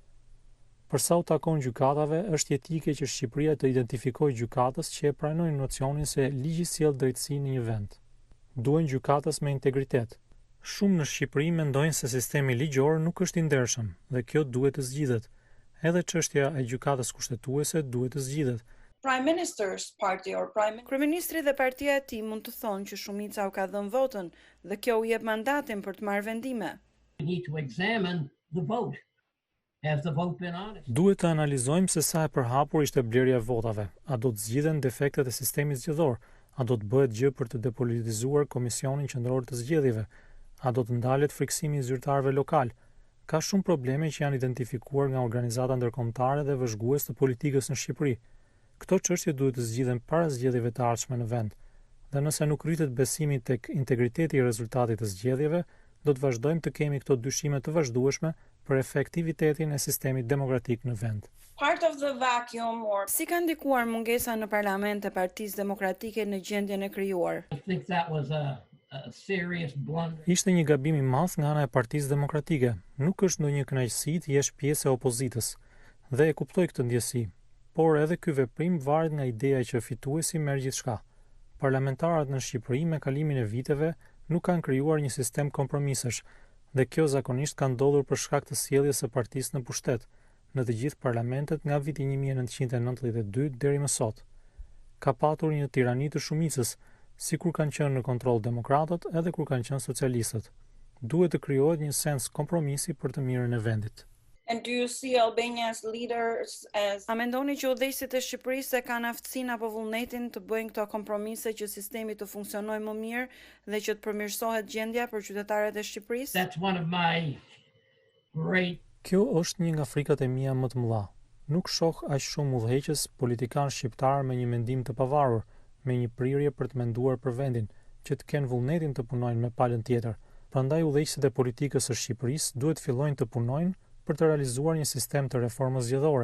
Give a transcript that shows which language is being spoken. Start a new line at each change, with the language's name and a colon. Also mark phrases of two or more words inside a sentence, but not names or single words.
Albanian: Për sa u takon gjykatave, është jetike që Shqipëria të identifikojë gjykatës që e pranojnë nocionin se ligji sjell drejtësi në një vend. Duhen gjykatës me integritet. Shumë në Shqipëri mendojnë se sistemi ligjor nuk është i ndershëm dhe kjo duhet të zgjidhet. Edhe çështja e gjykatës kushtetuese duhet të zgjidhet.
English: Prime Minister's party or
Albanian: Kryeministri dhe partia e tij mund të thonë që shumica u ka dhënë votën dhe kjo u jep mandatin për të marrë vendime.
English: We need to examine the vote. Has the vote been honest?
Albanian: Duhet të analizojmë se sa e përhapur ishte blerja e votave. A do të zgjidhen defektet e sistemit zgjedhor? A do të bëhet gjë për të depolitizuar Komisionin Qendror të Zgjedhjeve? A do të ndalet friksimi i zyrtarëve lokal? Ka shumë probleme që janë identifikuar nga organizata ndërkombëtare dhe vëzhgues të politikës në Shqipëri. Këto çështje duhet të zgjidhen para zgjedhjeve të ardhshme në vend. Dhe nëse nuk rritet besimi tek integriteti i rezultatit të zgjedhjeve, do të vazhdojmë të kemi këto dyshime të vazhdueshme për efektivitetin e sistemit demokratik në vend.
English: part of the vacuum or
Albanian: Si ka ndikuar mungesa në parlament e Partisë Demokratike në gjendjen e krijuar?
English: I think that was a serious blunder.
Albanian: Ishte një gabim i madh nga ana e Partisë Demokratike. Nuk është ndonjë kënaqësi të jesh pjesë e opozitës. Dhe e kuptoj këtë ndjesi. por edhe ky veprim varet nga ideja që fituesi merr gjithçka. Parlamentarët në Shqipëri me kalimin e viteve nuk kanë krijuar një sistem kompromisesh, dhe kjo zakonisht ka ndodhur për shkak të sjelljes së partisë në pushtet në të gjithë parlamentet nga viti 1992 deri më sot. Ka patur një tirani të shumicës, si kur kanë qenë në kontroll demokratët edhe kur kanë qenë socialistët. Duhet të krijohet një sens kompromisi për të mirën e vendit.
English: And do you see Albania's leaders as...
Albanian: A mendoni që udhëheqësit e Shqipërisë e kanë aftësinë apo vullnetin të bëjnë këto kompromise që sistemi të funksionojë më mirë dhe që të përmirësohet gjendja për qytetarët e Shqipërisë?
English: That's one of my great...
Albanian: Kjo është një nga frikat e mia më të mëdha. Nuk shoh aq shumë udhëheqës politikan shqiptar me një mendim të pavarur, me një prirje për të menduar për vendin, që të kenë vullnetin të punojnë me palën tjetër. Prandaj udhëheqësit e politikës së Shqipërisë duhet fillojnë të punojnë për të realizuar një sistem të reformës zgjedhore.